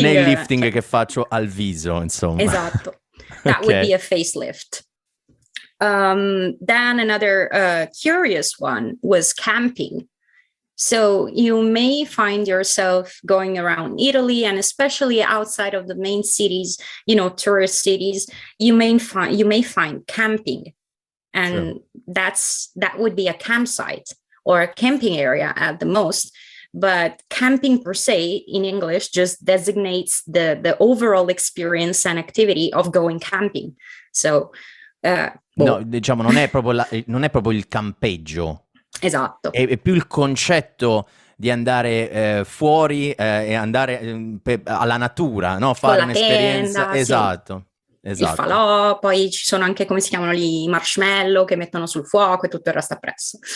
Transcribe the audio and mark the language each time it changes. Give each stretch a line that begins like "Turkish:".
Italian: Non è il lifting che faccio al viso, insomma. Esatto.
English: That would be a facelift. Then another curious one was camping. So you may find yourself going around Italy, and especially outside of the main cities, tourist cities, you may find camping. And that would be a campsite or a camping area at the most. But camping per se in English just designates the overall experience and activity of going camping. So,
Italian: no, diciamo, non è proprio il campeggio. Esatto. È più il concetto di andare fuori e andare alla natura, no? Fare un'esperienza. Tenda, esatto. Sì. Il falò, poi ci sono anche, come si chiamano lì, i marshmallow che mettono sul fuoco e tutto il resto appresso.